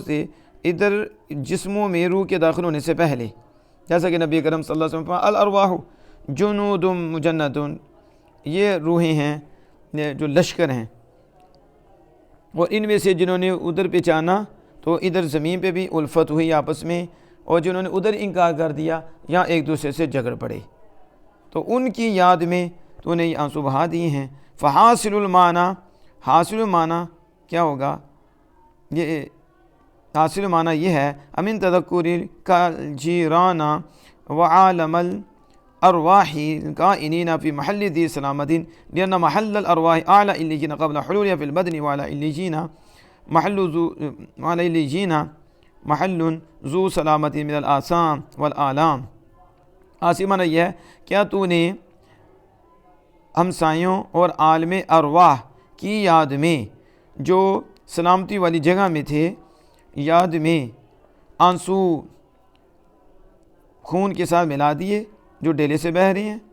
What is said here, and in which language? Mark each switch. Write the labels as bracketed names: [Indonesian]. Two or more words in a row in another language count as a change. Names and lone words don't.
[Urdu] سے ادھر جسموں میں روح کے داخل ہونے سے پہلے، جیسا کہ نبی کرم [Arabic] صلی اللہ علیہ وسلم الارواح جنود مجندۃ، [Urdu] یہ روحیں ہیں جو لشکر ہیں، اور ان میں سے جنہوں نے ادھر پہچانا تو ادھر زمین پہ بھی الفت ہوئی آپس میں، اور جنہوں نے ادھر انکار کر دیا یہاں ایک دوسرے سے جھگڑ پڑے، تو ان کی یاد میں تو انہیں یہ آنسو بہا دیے ہیں. [Arabic] فحاصل المعنی حاصل المعنی [Urdu] کیا ہوگا؟ یہ حاصل معنی یہ ہے [Arabic] امن تذکر کا جیران وعالم الارواح کائنین فی محل ذی سلامت لأن محل الارواح اعلی علیین قبل حلولها فی البدن وعلی علیین محل ذو سلامت من الآثام والآلام. [Urdu] حاصل معنی یہ ہے کیا تو نے ہمسایوں اور عالم ارواح کی یاد میں جو سلامتی والی جگہ میں تھے، یاد میں آنسو خون کے ساتھ ملا دیے جو ڈیلے سے بہہ رہے ہیں.